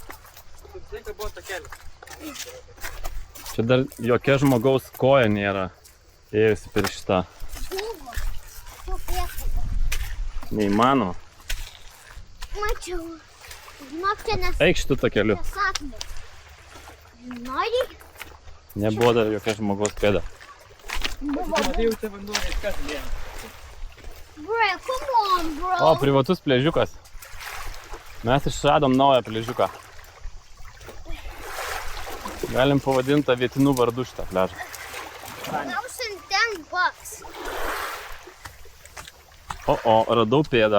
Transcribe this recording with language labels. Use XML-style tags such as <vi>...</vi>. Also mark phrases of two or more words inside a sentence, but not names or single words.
<lt>Čia dar jokia žmogaus koja nėra ėjusi per šitą. Buvo. Su pėsaka. Neįmanoma. Mačiau. Žinok, čia nes... Eik šitų takeliu. Nesakmės. Žinai? Nebuvo dar jokia žmogaus pėda. Buvo.</lt> <en>Bro, come on, bro.</en> <lt>O, privatus pliažiukas. Mes išradom naują pliažiuką. Galim pavadinti tą vietinų vardų šitą pliažą. $10. O, radau pėdą.</lt>